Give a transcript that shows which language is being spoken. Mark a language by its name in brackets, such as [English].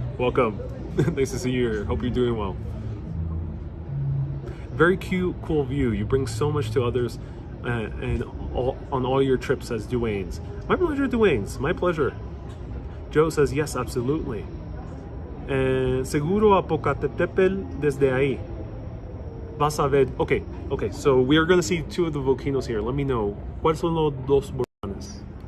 [English] Welcome. Nice to see you here. Hope you're doing well. Very cute, cool view. You bring so much to others and on all your trips, says Duane's. My pleasure, Duane's. My pleasure. Joe says, yes, absolutely. [Spanish] Seguro a Popocatépetl desde ahí. Vas a ver. [English] Okay, so we are going to see 2 of the volcanoes here. Let me know. [Spanish] ¿Cuáles son los dos volcanes?